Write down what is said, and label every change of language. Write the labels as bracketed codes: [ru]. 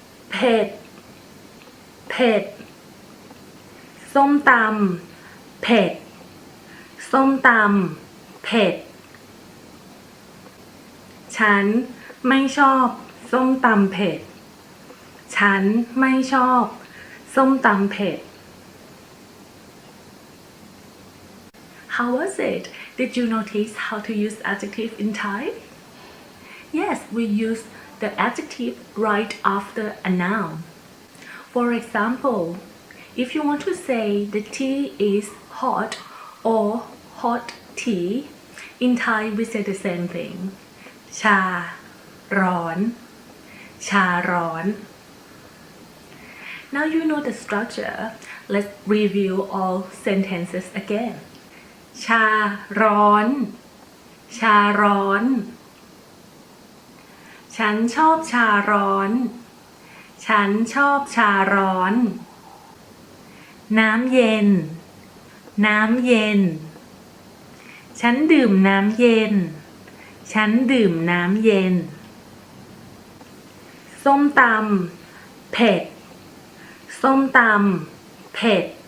[th] เผ็ด เผ็ด ส้มตำ เผ็ด ส้มตำ เผ็ด ฉันไม่ชอบส้มตำเผ็ด ฉันไม่ชอบส้มตำเผ็ด [en] How was it? Did you notice how to use adjective in Thai? Yes, we use the adjective right after a noun. For example, if you want to say the tea is hot or hot tea, in Thai we say the same thing. [th] ชา ร้อน ชา ร้อน [en] Now you know the structure. Let's review all sentences again. [th] ชา ร้อน ชา ร้อน ฉันชอบชาร้อน ฉันชอบชาร้อน น้ำเย็น น้ำเย็น ฉันดื่มน้ำเย็น ฉันดื่มน้ำเย็น ส้มตำ เผ็ด ส้มตำ เผ็ด